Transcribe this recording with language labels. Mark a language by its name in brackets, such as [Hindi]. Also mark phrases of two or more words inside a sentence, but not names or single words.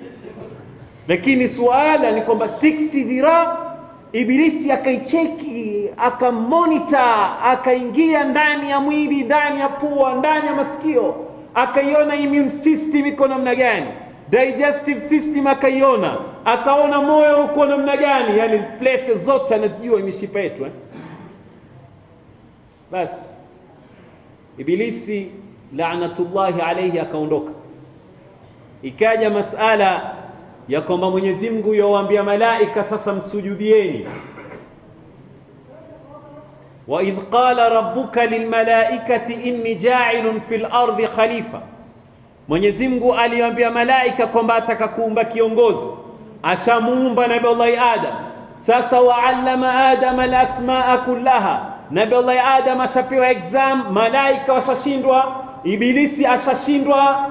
[Swahili] Lakini suala ni kwamba 60 dhiraa, Ibilisi akaicheki, akamonitor, akaingia ndani ya mwili, ndani ya pua, ndani ya masikio, akaiona [English] immune system [Swahili] iko namna gani, [English] digestive system [Swahili] akaiona, akaona moyo uko namna gani, yani places zote anazijua mishipa yetu Bas Ibilisi [Arabic] لعنة الله عليه [Swahili] akaondoka. Ikaja masala ya kwamba Mwenyezi Mungu yawaambia malaika sasa msujudieni. [Arabic] وإذ قال ربك للملائكة إني جاعل في الأرض خليفة. [Swahili] Mwenyezi Mungu aliwaambia malaika kwamba atakakuumba kiongozi. Ashamuumba Nabii Adam. Sasa [Arabic] وعلم آدم الأسماء كلها. [Swahili] Nabii Adam ashapewa exam, malaika washashindwa, Ibilisi ashashindwa.